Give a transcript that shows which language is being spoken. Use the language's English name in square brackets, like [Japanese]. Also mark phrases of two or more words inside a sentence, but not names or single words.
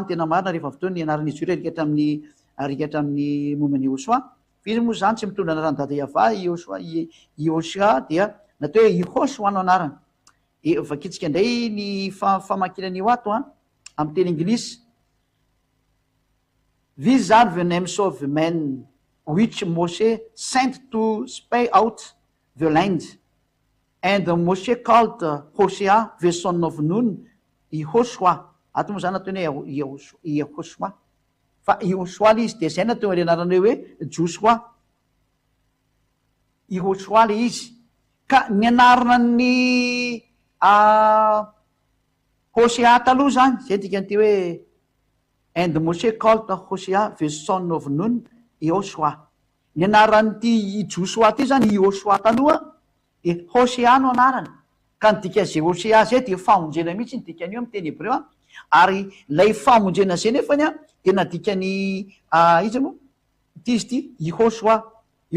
[Malagasy] tena marina rehefa avy teo ny anaran'izy io arikatra amin'ny momban'ny Yahosoa fa izy moa zany tsy mitondra anarany dada Yava Yahosoa dia natao hoe Yahosoa no anarany e vakitsika indray ny famakinan'io ato amin'ny teny anglisy [English] These are the names of men which Moshe sent to spy out the land. And Moshe called Hosea, the son of Nun, Yahosoa. [Malagasy] Ato moa zany ataony hoe Yahosoa. Fa Yahosoa le izy de zay natao le anarany hoe Josoa. Yahosoa le izy. Ka ny anarana ny Hosea taloha zany, zay dikany ty hoe [English] and Moshe called Hosea, the son of Nun, Yahosoa. [Malagasy] Ny anaran'ity Josoa ty zany Yahosoa taloha de Hosea no anarany ka ny dikan'izay Hosea zay de famonjena mihitsy ny dikany io amin'ny teny hébreu ary lay famonjena zay nefany de nadikany izy moa ty izy ty Yahosoa io